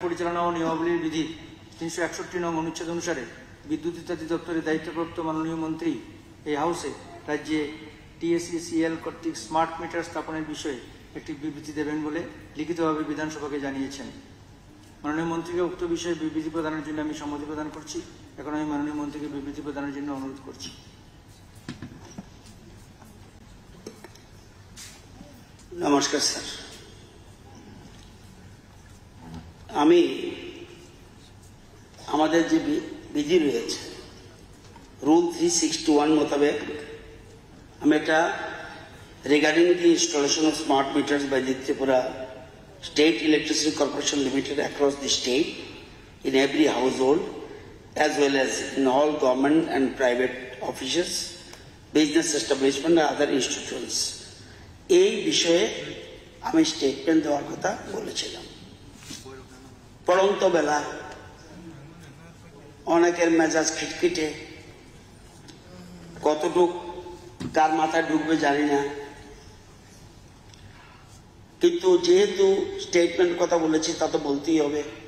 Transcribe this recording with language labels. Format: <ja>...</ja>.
<bn>পরিচালনা ও নিয়মাবলীর বিধির ৩৬১ নং অনুচ্ছেদ অনুসারে বিদ্যুৎ ইত্যাদি দপ্তরের দায়িত্বপ্রাপ্ত মাননীয় মন্ত্রী এই হাউসে রাজ্যে টিএসইসিএল কর্তৃক স্মার্ট মিটার স্থাপনের বিষয়ে একটি বিবৃতি দেবেন বলে লিখিতভাবে বিধানসভাকে জানিয়েছেন। মাননীয় মন্ত্রীকে উক্ত বিষয়ে বিবৃতি প্রদানের জন্য আমি সম্মতি প্রদান করছি। এখন আমি মাননীয় মন্ত্রীকে বিবৃতি প্রদানের জন্য অনুরোধ করছি। নমস্কার স্যার, আমি আমাদের যে বিধি রয়েছে রুল 361 মোতাবেক আমি একটা</bn> <en>Regarding the installation of smart meters by the Tripura State Electricity Corporation Limited across the state in every household as well as in all government and private offices, business establishment and other institutions.</en> <bn>এই বিষয়ে আমি statement দেওয়ার কথা বলেছিলাম। পড়ন্ত বেলা অনেকের মেজাজ খিটখিটে, কতটুক কার মাথায় ঢুকবে জানি না, কিন্তু যেহেতু স্টেটমেন্ট কথা বলেছি তা তো বলতেই হবে।</bn>